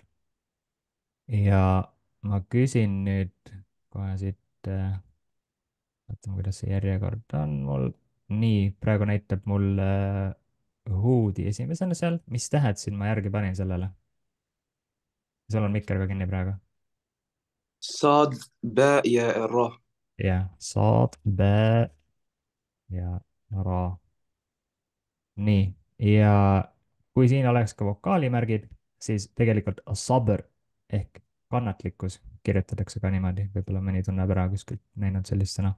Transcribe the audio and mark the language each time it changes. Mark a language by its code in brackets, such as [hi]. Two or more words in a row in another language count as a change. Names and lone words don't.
[et] ja ma küsin nüüd kohe siit, vaatame, kuidas see järjekord on mul. nii, praegu näitab mul huudi esimesena seal. mis tähed siin ma järgi panin sellele? sul on mikker ka kinni praegu. [ar] صاد باء ياء الراء. [et] jah, saad, bä ja ra. nii, ja kui siin oleks ka vokaalimärgid, siis tegelikult sabr ehk kannatlikkus kirjutatakse ka niimoodi, võib-olla mõni tunneb ära kuskilt näinud sellist sõna.